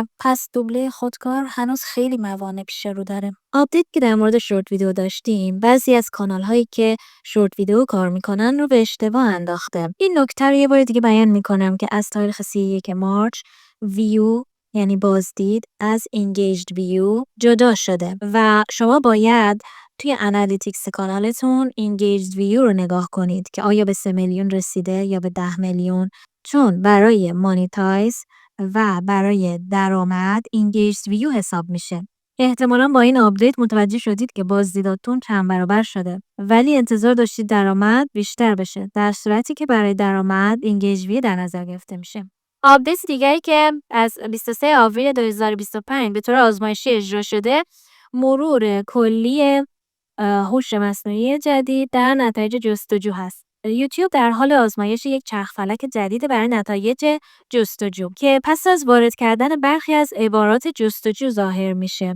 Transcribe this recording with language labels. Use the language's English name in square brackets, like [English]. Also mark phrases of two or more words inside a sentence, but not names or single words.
[Persian] پس دوبله خودکار هنوز خیلی موانع پیش رو داره. آپدیت که در مورد شورت ویدیو داشتیم، بعضی از کانال‌هایی که شورت ویدیو کار میکنن رو به اشتباه انداخته. این نکته رو یه بار دیگه بیان میکنم که از تاریخ 31 مارس ویو یعنی بازدید از [English] engaged view [Persian] جدا شده و شما باید توی انالیتیکس کانالتون [English] engaged view [Persian] رو نگاه کنید که آیا به 3 میلیون رسیده یا به 10 میلیون، چون برای مانیتایز و برای درآمد [English] engaged view [Persian] حساب میشه. احتمالاً با این آپدیت متوجه شدید که بازدیداتون چند برابر شده ولی انتظار داشتید درآمد بیشتر بشه، در صورتی که برای درآمد [English] engaged view [Persian] در نظر گرفته میشه. آپدیت دیگری که از 23 آوریل 2025 به طور آزمایشی اجرا شده، مرور کلی هوش مصنوعی جدید در نتایج جستجو هست. یوتیوب در حال آزمایش یک چرخفلک جدید برای نتایج جستجو که پس از وارد کردن برخی از عبارات جستجو ظاهر میشه.